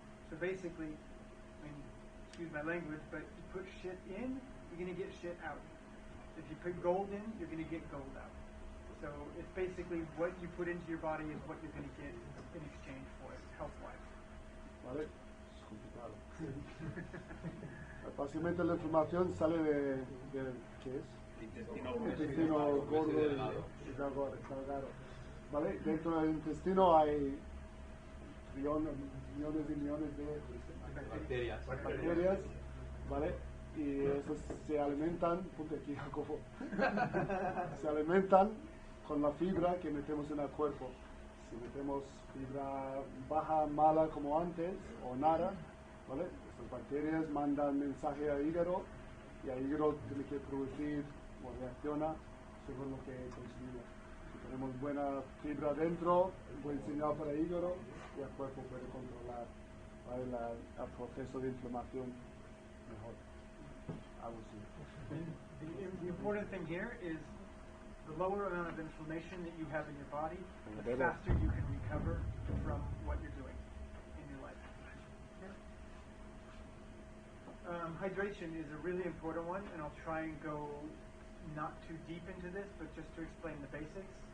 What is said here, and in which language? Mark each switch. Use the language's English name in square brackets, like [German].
[English] So basically, I mean, excuse my language, but you put shit in, you're going to get shit out. If you put gold in, you're going to get gold out. So it's basically what you put into your body is what you're going to get in exchange for it, health-wise. [Spanish] ¿Vale? Es complicado. Básicamente la inflamación sale de ¿qué es? Intestino gordo y delgado. ¿Vale? Dentro del intestino hay millones y millones de bacterias, ¿vale? Y esas se alimentan, ponte aquí, Jacobo, se alimentan con la fibra que metemos en el cuerpo. Si metemos fibra baja, mala como antes, o nada, ¿vale? Estas bacterias mandan mensaje al hígado, y el hígado tiene que producir o reacciona según lo que consumimos. Si tenemos buena fibra dentro, buen señal para el hígado, y el cuerpo puede controlar, ¿vale? el proceso de inflamación mejor. Algo así. [English] The important thing here is the lower amount of inflammation that you have in your body, the faster you can recover from what you're doing in your life. Hydration is a really important one, and I'll try and go not too deep into this, but just to explain the basics.